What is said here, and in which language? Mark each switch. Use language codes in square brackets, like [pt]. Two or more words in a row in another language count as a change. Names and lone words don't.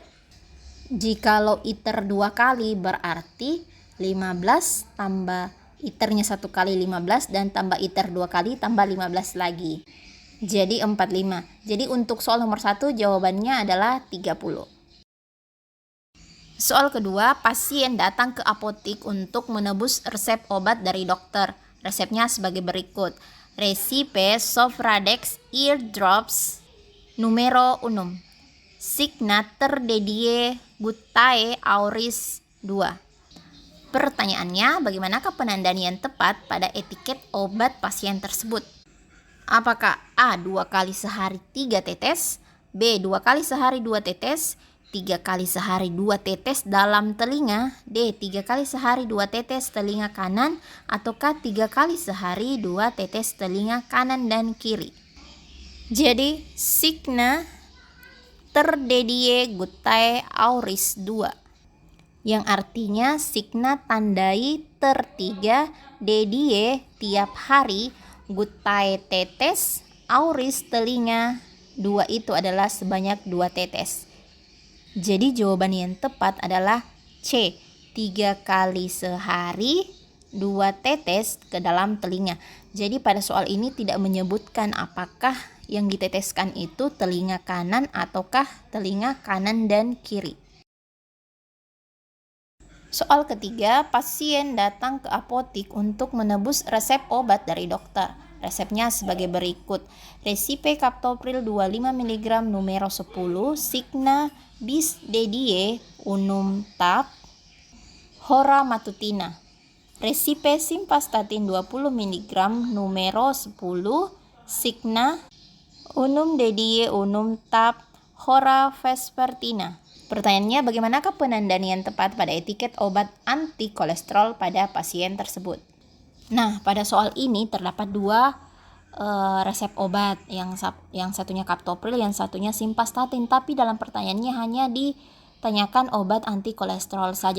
[id] Jikalau ITER 2 kali berarti 15 tambah ITER-nya 1 kali 15 dan tambah ITER 2 kali tambah 15 lagi. Jadi 45. Jadi untuk soal nomor 1 jawabannya adalah 30. Soal kedua, pasien datang ke apotik untuk menebus resep obat dari dokter. Resepnya sebagai berikut. [la] Resipe Sofradex Ear Drops numero 1. Signa ter dedie gutae auris 2. [id] Pertanyaannya, bagaimanakah penandaan yang tepat pada etiket obat pasien tersebut? Apakah A 2 kali sehari 3 tetes, B 2 kali sehari 2 tetes, 3 kali sehari 2 tetes dalam telinga, D 3 kali sehari 2 tetes telinga kanan, ataukah 3 kali sehari 2 tetes telinga kanan dan kiri? [la] Jadi signa ter dedie gutae auris 2, [id] yang artinya signa tandai ter 3, dedie tiap hari, gutae tetes, auris telinga 2 itu adalah sebanyak 2 tetes. Jadi jawaban yang tepat adalah C, 3 kali sehari 2 tetes ke dalam telinga. Jadi pada soal ini tidak menyebutkan apakah yang diteteskan itu telinga kanan ataukah telinga kanan dan kiri. Soal ketiga, pasien datang ke apotik untuk menebus resep obat dari dokter. Resepnya sebagai berikut. [la] Resipe captopril 25 mg numero 10, signa bis dedie unum tap, hora matutina. Resipe simvastatin 20 mg numero 10, signa unum dedie unum tap, hora vespertina. [id] Pertanyaannya, bagaimanakah penandaan yang tepat pada etiket obat anti kolesterol pada pasien tersebut? Nah, pada soal ini terdapat 2 resep obat, yang satunya captopril, yang satunya simvastatin, tapi dalam pertanyaannya hanya ditanyakan obat anti kolesterol saja.